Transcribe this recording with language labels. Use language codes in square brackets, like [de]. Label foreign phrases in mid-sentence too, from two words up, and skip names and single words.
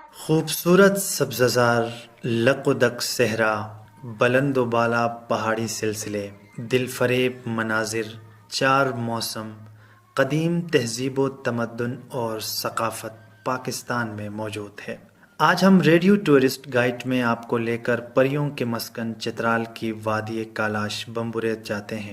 [ur] خوبصورت سبززار لق و دق صحرا، بلند و بالا پہاڑی سلسلے، دل فریب مناظر، چار موسم، قدیم تہذیب و تمدن اور ثقافت پاکستان میں موجود ہے۔ آج ہم ریڈیو ٹورسٹ گائیڈ میں آپ کو لے کر پریوں کے مسکن چترال کی وادی کالاش بمبریت جاتے ہیں۔